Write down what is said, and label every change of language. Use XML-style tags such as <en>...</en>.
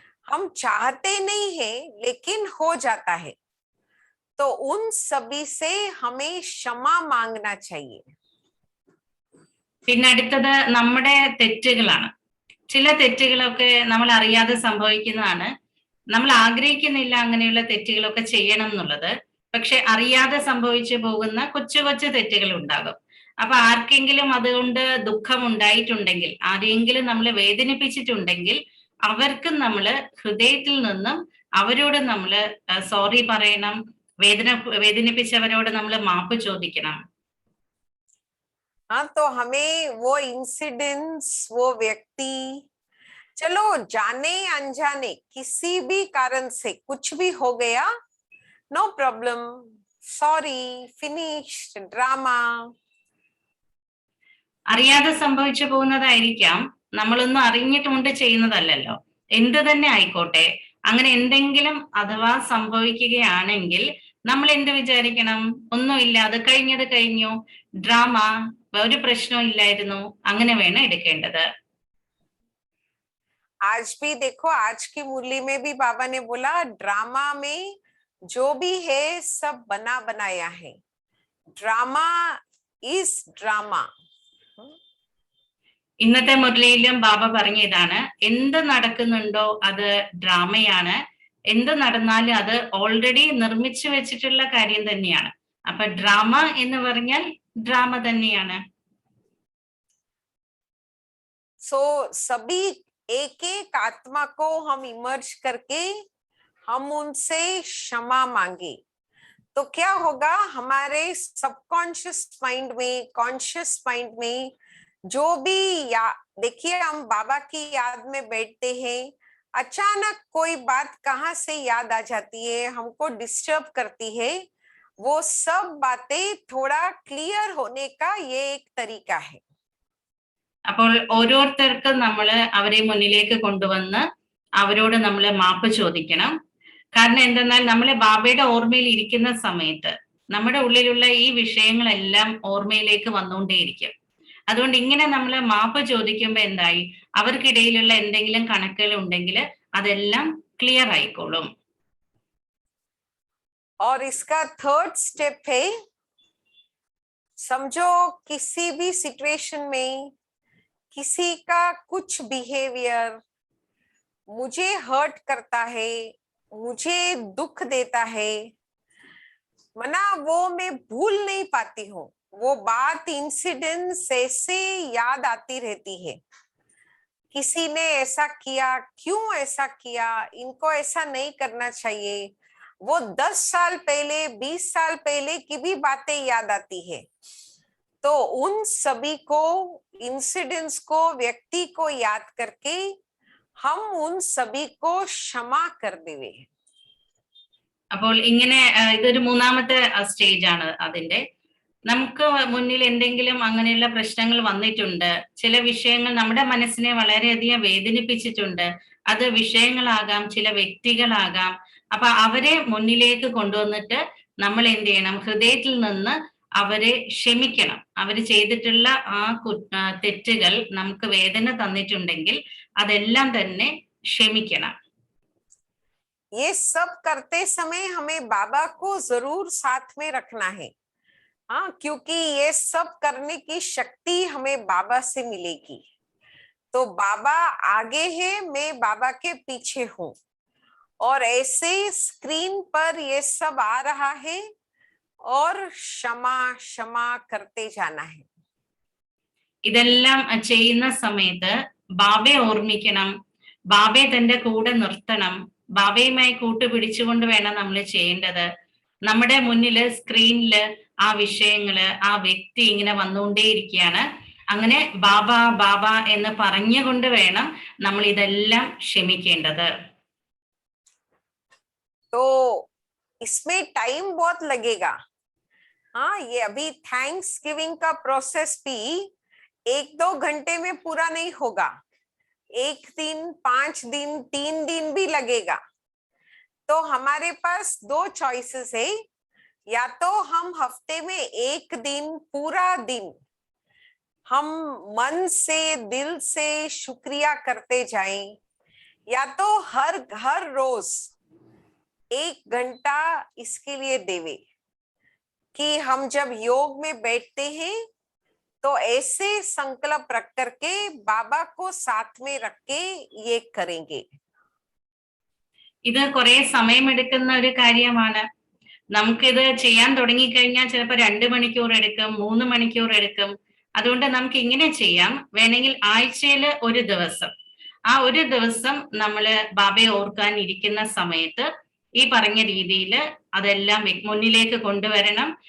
<hi>हम चाहते नहीं है लेकिन हो जाता है, तो उन सभी से हमें क्षमा मांगना चाहिए.</hi> <ml>പിന്നെ അടുത്തത് നമ്മുടെ തെറ്റുകളാണ്. ചില തെറ്റുകളൊക്കെ നമ്മൾ അറിയാതെ സംഭവിക്കുന്നതാണ്. നമ്മൾ ആഗ്രഹിക്കുന്നില്ല അങ്ങനെയുള്ള തെറ്റുകളൊക്കെ ചെയ്യണം എന്നുള്ളത്. പക്ഷെ അറിയാതെ സംഭവിച്ചു പോകുന്ന കൊച്ചു കൊച്ചു തെറ്റുകൾ ഉണ്ടാകും. അപ്പൊ ആർക്കെങ്കിലും അതുകൊണ്ട് ദുഃഖം ഉണ്ടായിട്ടുണ്ടെങ്കിൽ, ആരെങ്കിലും നമ്മൾ വേദനിപ്പിച്ചിട്ടുണ്ടെങ്കിൽ അവർക്കും നമ്മൾ ഹൃദയത്തിൽ നിന്നും അവരോട് നമ്മൾ സോറി പറയണം. വേദനിപ്പിച്ചവരോട് നമ്മൾ മാപ്പ് ചോദിക്കണം.</ml> <hi>हाँ, तो हमें वो इंसिडेंट्स, वो व्यक्ति, चलो जाने अनजाने किसी भी कारण से कुछ भी हो गया,</hi> <en>no problem,</en> <hi>sorry, finished, drama.</hi> <ml>അറിയാതെ സംഭവിച്ചു പോകുന്നതായിരിക്കാം, നമ്മളൊന്നും അറിഞ്ഞിട്ടുകൊണ്ട് ചെയ്യുന്നതല്ലല്ലോ. എന്ത് തന്നെ ആയിക്കോട്ടെ, അങ്ങനെ എന്തെങ്കിലും അഥവാ സംഭവിക്കുകയാണെങ്കിൽ നമ്മൾ എന്ത് വിചാരിക്കണം? ഒന്നുമില്ല, അത് കഴിഞ്ഞത് കഴിഞ്ഞു, ഡ്രാമ, ഒരു പ്രശ്നവും ഇല്ലായിരുന്നു, അങ്ങനെ വേണം എടുക്കേണ്ടത്.</ml> <hi>आज भी देखो, आज की मुरली में भी बाबा ने बोला, ड्रामा में जो भी है सब बना बनाया है.</hi> <en>Drama is drama.</en> <ml>ഇന്നത്തെ മുരളിയിലും ബാബ പറഞ്ഞ ഇതാണ്, എന്ത് നടക്കുന്നുണ്ടോ അത് ഡ്രാമയാണ്, എന്ത് നടന്നാലും അത് ഓൾറെഡി നിർമ്മിച്ചു വെച്ചിട്ടുള്ള കാര്യം തന്നെയാണ്. അപ്പൊ ഡ്രാമ എന്ന് പറഞ്ഞാൽ ഡ്രാമ തന്നെയാണ്.</ml> <hi>सो सभी एक एक आत्मा को हम इमर्ज करके हम उनसे क्षमा मांगे, तो क्या होगा, हमारे सबकॉन्शियस माइंड में, कॉन्शियस माइंड में जो भी देखिए, हम बाबा की याद में बैठते हैं, अचानक कोई बात कहाँ से याद आ जाती है, हमको डिस्टर्ब करती है. वो सब बातें थोड़ा क्लियर होने का ये एक तरीका है.</hi> <ml>അപ്പോൾ ഓരോരുത്തർക്കും നമ്മൾ അവരെ മുന്നിലേക്ക് കൊണ്ടുവന്ന് അവരോട് നമ്മൾ മാപ്പ് ചോദിക്കണം. കാരണം എന്തെന്നാൽ നമ്മളെ ബാബയുടെ ഓർമ്മയിൽ ഇരിക്കുന്ന സമയത്ത് നമ്മുടെ ഉള്ളിലുള്ള ഈ വിഷയങ്ങളെല്ലാം ഓർമ്മയിലേക്ക് വന്നുകൊണ്ടേയിരിക്കും. അതുകൊണ്ട് ഇങ്ങനെ നമ്മൾ മാപ്പ് ചോദിക്കുമ്പോൾ എന്തായി, അവർക്കിടയിലുള്ള എന്തെങ്കിലും കണക്കുകൾ ഉണ്ടെങ്കിൽ അതെല്ലാം ക്ലിയർ ആയിക്കോളും.</ml> <hi>और इसका थर्ड स्टेप है, समझो किसी भी सिचुएशन में किसी का कुछ बिहेवियर मुझे हर्ट करता है, मुझे दुख देता है, मना वो मैं भूल नहीं पाती हूँ, वो बात इंसिडेंट ऐसे याद आती रहती है, किसी ने ऐसा किया, क्यों ऐसा किया, इनको ऐसा नहीं करना चाहिए, वो 10 साल पहले 20 साल पहले की भी बातें याद आती है. तो उन सभी को, इंसिडेंट्स को, व्यक्ति को याद करके हम उन सभी को क्षमा कर देवे.</hi> <ml>അപ്പോൾ ഇങ്ങനെ ഇതൊരു മൂന്നാമത്തെ സ്റ്റേജ് ആണ് അതിന്റെ. നമുക്ക് മുന്നിൽ എന്തെങ്കിലും അങ്ങനെയുള്ള പ്രശ്നങ്ങൾ വന്നിട്ടുണ്ട്, ചില വിഷയങ്ങൾ നമ്മുടെ മനസ്സിനെ വളരെയധികം വേദനിപ്പിച്ചിട്ടുണ്ട്, അത് വിഷയങ്ങളാകാം, ചില വ്യക്തികളാകാം. അപ്പൊ അവരെ മുന്നിലേക്ക് കൊണ്ടുവന്നിട്ട് നമ്മൾ എന്ത് ചെയ്യണം, ഹൃദയത്തിൽ നിന്ന് അവരെ ക്ഷമിക്കണം. അവര് ചെയ്തിട്ടുള്ള ആ തെറ്റുകൾ നമുക്ക് വേദന തന്നിട്ടുണ്ടെങ്കിൽ അതെല്ലാം തന്നെ ക്ഷമിക്കണം.</ml> <hi>ये सब करते समय हमें बाबा को जरूर साथ में रखना है. हाँ, क्योंकि ये सब करने की शक्ति हमें बाबा से मिलेगी. तो बाबा आगे है, मैं बाबा के पीछे हूँ, और ऐसे स्क्रीन पर ये सब आ रहा है और क्षमा क्षमा करते जाना है.</hi> <ml>ഇതെല്ലാം ചെയ്യുന്ന സമയത്ത് ബാബയെ ഓർമ്മിക്കണം, ബാബയെ തന്റെ കൂടെ നിർത്തണം, ബാബയുമായി കൂട്ടുപിടിച്ചുകൊണ്ട് വേണം നമ്മൾ ചെയ്യേണ്ടത്. നമ്മുടെ മുന്നില് സ്ക്രീനില് ആ വിഷയങ്ങള്, ആ വ്യക്തി ഇങ്ങനെ വന്നുകൊണ്ടേയിരിക്കുകയാണ്. അങ്ങനെ ബാബ ബാബ എന്ന് പറഞ്ഞുകൊണ്ട് വേണം നമ്മൾ ഇതെല്ലാം ക്ഷമിക്കേണ്ടത്.</ml> <hi>तो इसमें टाइम बहुत लगेगा. हाँ, ये अभी थैंक्स गिविंग का प्रोसेस भी 1-2 घंटे में पूरा नहीं होगा. 1 दिन, 5 दिन, 3 दिन भी लगेगा. तो हमारे पास 2 चॉइसेस है, या तो हम हफ्ते में 1 दिन, पूरा दिन हम मन से, दिल से शुक्रिया करते जाएं, या तो हर रोज 1 घंटा इसके लिए देवे कि हम जब योग में बैठते हैं तो ऐसे संकल्प रख करके बाबा को साथ में रख के ये करेंगे.</hi> <ml>ഇത് കുറെ സമയമെടുക്കുന്ന ഒരു കാര്യമാണ്. നമുക്കിത് ചെയ്യാൻ തുടങ്ങിക്കഴിഞ്ഞാൽ ചിലപ്പോൾ 2 മണിക്കൂർ എടുക്കും, 3 മണിക്കൂർ എടുക്കും. അതുകൊണ്ട് നമുക്ക് ഇങ്ങനെ ചെയ്യാം, വേണമെങ്കിൽ ആഴ്ചയിൽ ഒരു ദിവസം, ആ ഒരു ദിവസം നമ്മള് ബാബയെ ഓർക്കാൻ ഇരിക്കുന്ന സമയത്ത് ഈ പറഞ്ഞ രീതിയിൽ അതെല്ലാം മുന്നിലേക്ക് കൊണ്ടുവരണം.</ml>